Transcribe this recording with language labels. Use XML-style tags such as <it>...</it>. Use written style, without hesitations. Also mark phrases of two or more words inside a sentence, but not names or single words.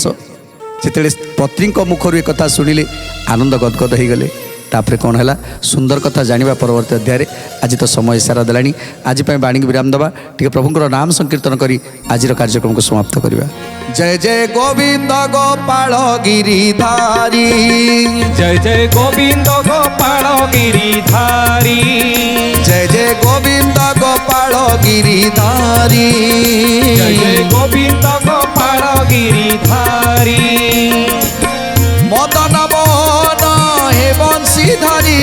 <or>ଯେତେବେଳେ ପତ୍ନୀଙ୍କ ମୁଖରୁ ଏ କଥା ଶୁଣିଲେ ଆନନ୍ଦ ଗଦଗଦ ହେଇଗଲେ। ତାପରେ କ'ଣ ହେଲା ସୁନ୍ଦର କଥା ଜାଣିବା ପରବର୍ତ୍ତୀ ଅଧ୍ୟାୟରେ। ଆଜି ତ ସମୟ ସାରା ଦେଲାଣି। ଆଜି ପାଇଁ ବାଣୀକି ବିରାମ ଦେବା। ଟିକେ ପ୍ରଭୁଙ୍କର ନାମ ସଂକୀର୍ତ୍ତନ କରି ଆଜିର କାର୍ଯ୍ୟକ୍ରମକୁ ସମାପ୍ତ କରିବା।</or> <sa>ଜୟ ଜୟ ଗୋବିନ୍ଦ ଗୋପାଳ ଗିରିଧାରୀ, জয় জয় গোবিন্দ গোপাল গিরিধারী, জয় জয় গোবিন্দ গোপাল গিরিধারী, জয় জয় গোবিন্দ গোপাল গিরিধারী। মদন মোহন হে বংশীধারী,</sa>